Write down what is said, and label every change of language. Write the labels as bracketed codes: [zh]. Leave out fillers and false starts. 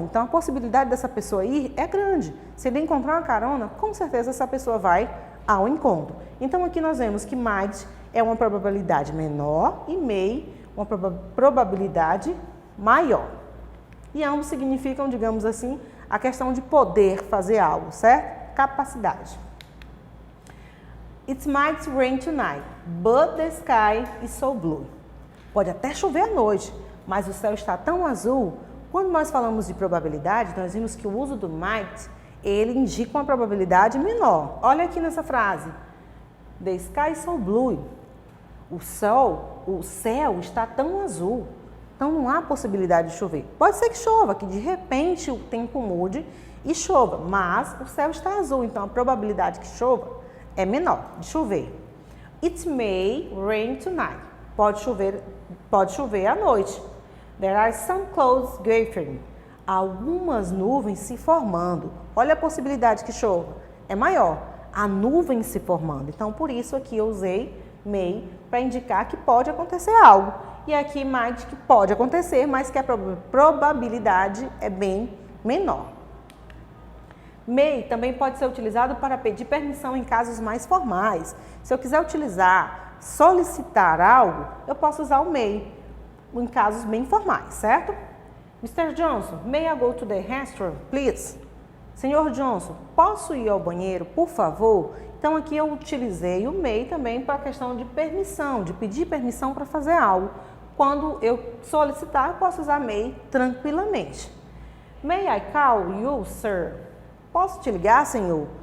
[pt] Então, a possibilidade dessa pessoa ir é grande. Se ele encontrar uma carona, com certeza essa pessoa vai ao encontro. Então, aqui nós vemos que might é uma probabilidade menor e may uma probabilidade maior. E ambos significam, digamos assim, a questão de poder fazer algo, certo? Capacidade. [en] It might rain tonight, but the sky is so blue. [pt] Pode até chover à noite, mas o céu está tão azul. Quando nós falamos de probabilidade, nós vimos que o uso do might, ele indica uma probabilidade menor. Olha aqui nessa frase. [en] The sky is so blue. [pt] O céu está tão azul, então não há possibilidade de chover. Pode ser que chova, que de repente o tempo mude e chova, mas o céu está azul, então a probabilidade que chova é menor, de chover. [en] It may rain tonight. [pt] Pode chover à noite. [en] There are some clouds gathering. [pt] Algumas nuvens se formando. Olha a possibilidade que chova. É maior. A nuvem se formando. Então, por isso aqui eu usei may para indicar que pode acontecer algo. E aqui might, que pode acontecer, mas que a probabilidade é bem menor. May também pode ser utilizado para pedir permissão em casos mais formais. Se eu quiser solicitar algo, eu posso usar o may em casos bem formais, certo? [en] Mr. Johnson, may I go to the restroom, please? [pt] Senhor Johnson, posso ir ao banheiro, por favor? Então, aqui eu utilizei o may também para a questão de permissão, de pedir permissão para fazer algo. Quando eu solicitar, eu posso usar may tranquilamente. [en] May I call you, sir? [pt] Posso te ligar, senhor?